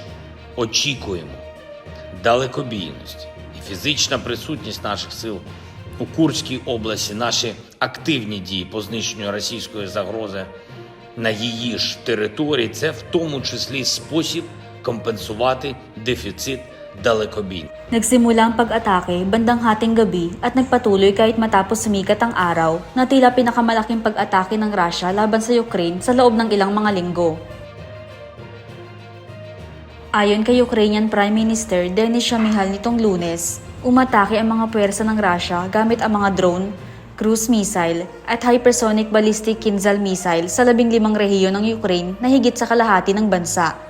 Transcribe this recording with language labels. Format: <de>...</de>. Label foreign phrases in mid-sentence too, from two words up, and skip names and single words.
<uk>Очікуємо далекобійності. І фізична присутність наших сил у Курській області, наші активні дії по знищенню російської загрози на її ж території – це в тому числі спосіб компенсувати дефіцит далекобійності.</uk> <tl>Nagsimula ang pag-atake bandang hating gabi at nagpatuloy kahit matapos sumikat ang araw na tila pinakamalaking pag-atake ng Russia laban sa Ukraine sa loob ng ilang mga linggo. Ayon kay</tl> <en>Ukrainian Prime Minister</en> <tl>Denis Shmyhal nitong Lunes, umatake ang mga puwersa ng Russia gamit ang mga drone,</tl> <en>cruise missile</en> <tl>at</tl> <en>hypersonic ballistic Kinzhal missile</en> <tl>sa 15 rehiyon ng Ukraine na higit sa kalahati ng bansa.</tl>